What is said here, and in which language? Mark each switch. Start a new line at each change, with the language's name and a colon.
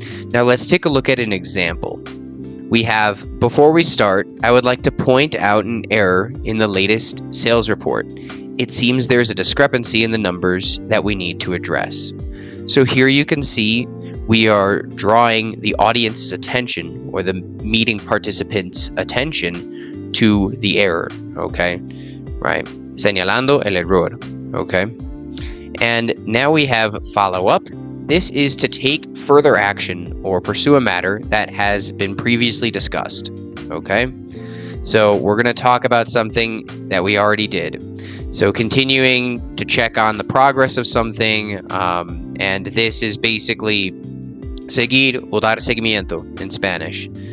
English: Now let's take a look at an example. We have, before we start, I would like to point out an error in the latest sales report. It seems there's a discrepancy in the numbers that we need to address. So here you can see we are drawing the audience's attention or the meeting participants' attention to the error, okay?
Spanish: Right, señalando el error.
English: Okay, and now we have follow-up. This is to take further action or pursue a matter that has been previously discussed. Okay, so we're going to talk about something that we already did. So continuing to check on the progress of something, and this is basically
Spanish: seguir o dar seguimiento
English: in Spanish.